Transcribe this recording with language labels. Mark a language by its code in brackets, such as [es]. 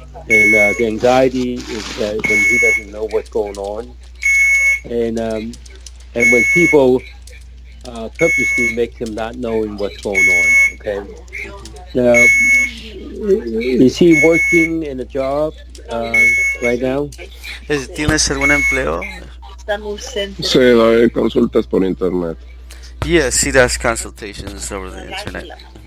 [en] And the anxiety is that when he doesn't know what's going on, and when people purposely make him not knowing what's going on. Okay, now is he working in a job right now? [es] ¿Tienes algún empleo? Sí, doy consultas por internet. [en] Yes, he does consultations over the internet.